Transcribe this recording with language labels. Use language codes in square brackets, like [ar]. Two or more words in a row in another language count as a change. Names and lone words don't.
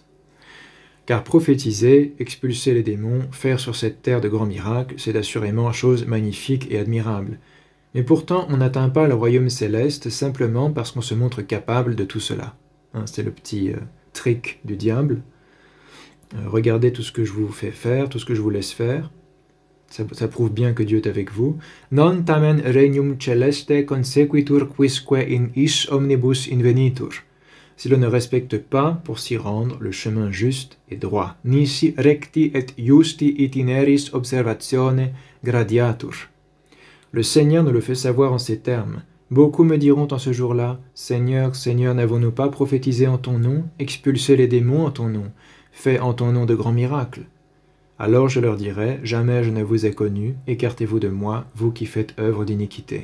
[fr] Car prophétiser, expulser les démons, faire sur cette terre de grands miracles, c'est assurément chose magnifique et admirable. Mais pourtant, on n'atteint pas le royaume céleste simplement parce qu'on se montre capable de tout cela. C'est le petit trick du diable. Regardez tout ce que je vous fais faire, tout ce que je vous laisse faire. Ça prouve bien que Dieu est avec vous. [la] Non tamen regnum celeste consequitur quisque in is omnibus invenitur. [fr] Si l'on ne respecte pas, pour s'y rendre, le chemin juste et droit. [la] Nisi recti et justi itineris observatione gradiatur. [fr] Le Seigneur nous le fait savoir en ces termes. Beaucoup me diront en ce jour-là, Seigneur, Seigneur, n'avons-nous pas prophétisé en ton nom, expulsé les démons en ton nom, fait en ton nom de grands miracles? Alors je leur dirai, jamais je ne vous ai connu, écartez-vous de moi, vous qui faites œuvre d'iniquité.